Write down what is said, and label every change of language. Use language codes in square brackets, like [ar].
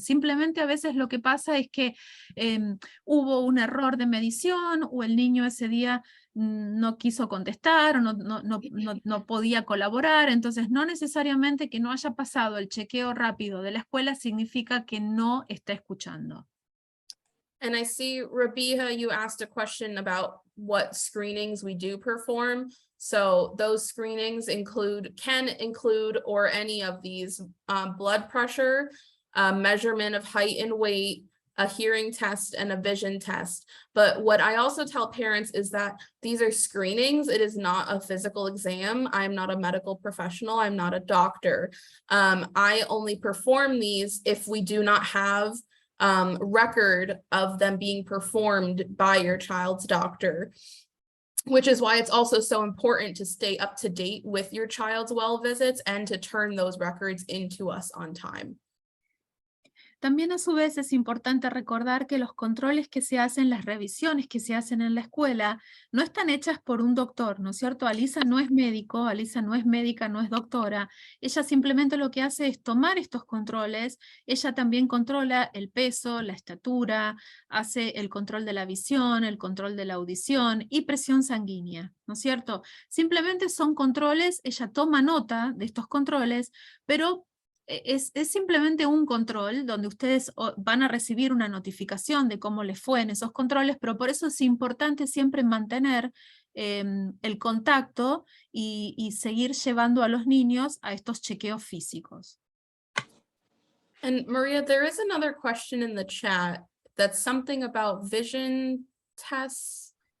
[es] Simplemente a veces lo que pasa es que hubo un error de medición o el niño ese día no quiso contestar o no podía colaborar, entonces no necesariamente que no haya pasado el chequeo rápido de la escuela significa que no está escuchando. [en] And I see, Rabiha, you asked a question about what screenings we do perform. So those screenings can include or any of these blood pressure, measurement of height and weight, a hearing test, and a vision test. But what I also tell parents is that these are screenings. It is not a physical exam. I'm not a medical professional. I'm not a doctor. I only perform these if we do not have record of them being performed by your child's doctor, which is why it's also so important to stay up to date with your child's well visits and to turn those records into us on time. [es] También a su vez es importante recordar que los controles que se hacen, las revisiones que se hacen en la escuela, no están hechas por un doctor, ¿no es cierto? Alisa no es médico, Alisa no es médica, no es doctora. Ella simplemente lo que hace es tomar estos controles. Ella también controla el peso, la estatura, hace el control de la visión, el control de la audición y presión sanguínea, ¿no es cierto? Simplemente son controles, ella toma nota de estos controles, pero es simplemente un control donde ustedes van a recibir una notificación de cómo les fue en esos controles, pero por eso es importante siempre mantener el contacto y seguir llevando a los niños a estos chequeos físicos. [en] And Maria, there is another question in the chat that's something about vision tests.